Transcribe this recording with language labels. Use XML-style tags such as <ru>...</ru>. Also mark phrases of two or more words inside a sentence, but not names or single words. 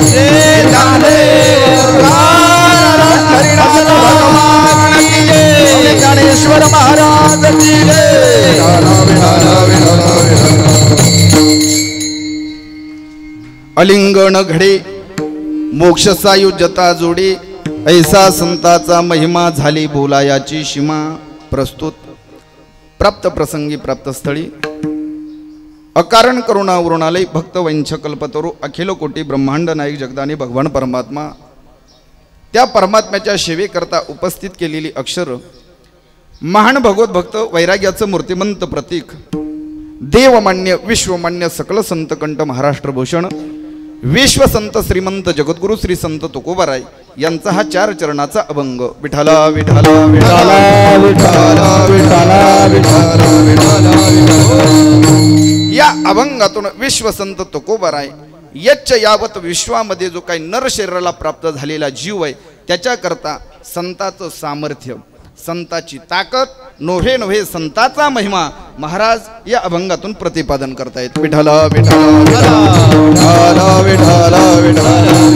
<mr>ज्ञानेश्वर महाराज की जय अलिंगण घडे मोक्ष सायुज्यता जोडे ऐसा संताचा महिमा झाली बोलायाची सीमा प्रस्तुत प्राप्त प्रसंगी प्राप्त स्थळी अकारण करुणा वृणालय भक्त वंशकल्पतरू अखिल कोटी ब्रह्मांड नायक जगदानी भगवान परमात्मा त्या परमात्म्याच्या सेवेकरता उपस्थित केलेली अक्षर महान भगवत भक्त वैराग्याचं मूर्तिमंत प्रतीक देवमान्य विश्वमान्य सकल संतकंठ महाराष्ट्रभूषण विश्वसंत श्रीमंत जगद्गुरु श्री संत तुकोबाराय यांचा हा 4 चरणाचा अभंग विठाला विठाला विठाला विठाला विठाला विठाला विठाला या अभंगातून विश्वसंत तुकोबाराय यच्च यावत विश्वामध्ये जो काही नर शरीराला प्राप्त झालेला जीव आहे त्याच्याकरता संताचं सामर्थ्य संताची ताकद नोव्हे नोव्हे संताचा महिमा महाराज या अभंगातून प्रतिपादन करतायत विठाला विठाला विठाला विठाला विठाला</mr>